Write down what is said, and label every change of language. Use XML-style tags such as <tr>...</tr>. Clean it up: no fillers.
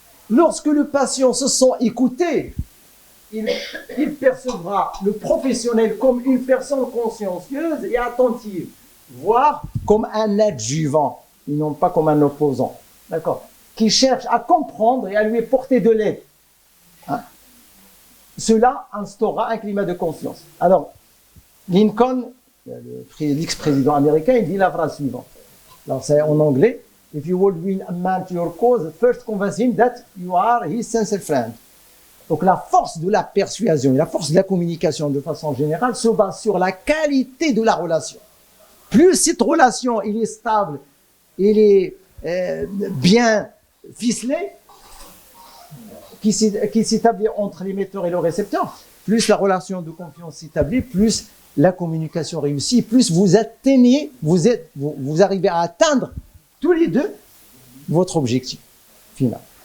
<fr>Lorsque le patient se sent écouté, il percevra le professionnel comme une personne consciencieuse et attentive, voire comme un adjuvant, et non pas comme un opposant, d'accord, qui cherche à comprendre et à lui porter de l'aide. Hein? Cela instaurera un climat de confiance. Alors, Lincoln, l'ex-président américain, il dit la phrase suivante. Alors, c'est en anglais.</fr> <en>If you would win a man to your cause, first convince him that you are his sincere friend.</en> <fr>Donc la force de la persuasion et la force de la communication de façon générale se base sur la qualité de la relation. Plus cette relation elle est stable, elle est bien ficelée, qui s'établit entre l'émetteur et le récepteur, plus la relation de confiance s'établit, plus la communication réussit, plus vous atteignez, vous arrivez à atteindre tous les deux votre objectif final.</fr>